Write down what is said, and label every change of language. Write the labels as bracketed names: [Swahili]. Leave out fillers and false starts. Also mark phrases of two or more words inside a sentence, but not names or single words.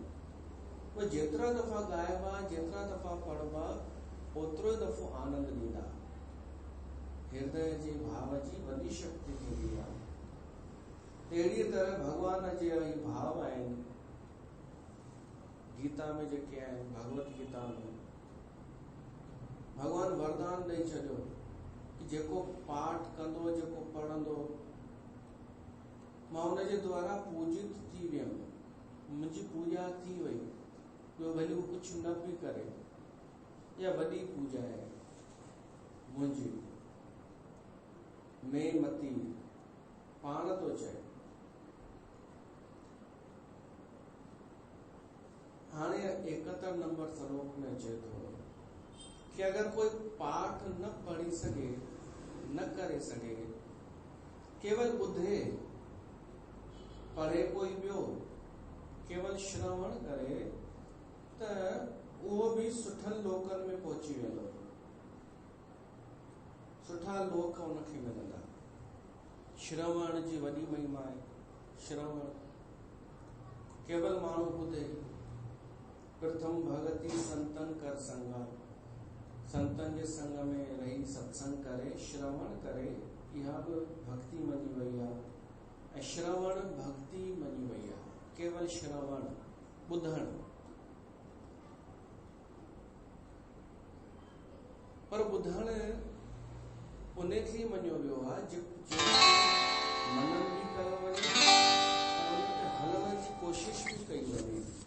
[Sindhi] उहे जेतिरा दफ़ा ॻाइबा, जेतिरा दफ़ा पढ़बा, ओतिरो ई दफ़ो आनंद ॾींदा। हृदय जे भाव जी वॾी शक्ति थींदी आहे। अहिड़ी तरह भगवान जे ई भाव आहिनि गीता में जेके आहिनि। भगवत गीता में भगवान वरदान ॾेई छॾियो कि जेको पाठ कंदो, जेको पढ़ंदो, मां हुनजे द्वारा पूजित थी वियुमि, मुंहिंजी पूजा थी वई। ॿियो भली उहो कुझु न बि करे, या वॾी पूजा आहे मुंहिंजी। में मती पाण थो चए। हाणे 71 नंबर श्लोक में अचे थो कि अगर कोई पाठ न पढ़ी सघे, न करे सघे, केवल ॿुधे, पढ़े कोई ॿियो, केवल श्रवण करे, त उहो बि सुठनि लोकनि में पहुची वेंदो। सुठा लोक उनखे मिलंदा। श्रवण जी वॾी महिमा आहे। श्रवण केवल माण्हू ॿुधे। [Awadhi] प्रथम भगति संतन कर संगा, [Sindhi] संतन जे संग में रही सत्संग करे, श्रवण करे, इहा बि भक्ति मञी वई आहे। ऐं श्रवण भक्ति मञी वई आहे। केवल श्रवण, ॿुधण। पर ॿुधण उनखे मञियो वियो आहे जेको मनन बि कयो वञे ऐं उन ते हलण जी कोशिश बि कई वञे।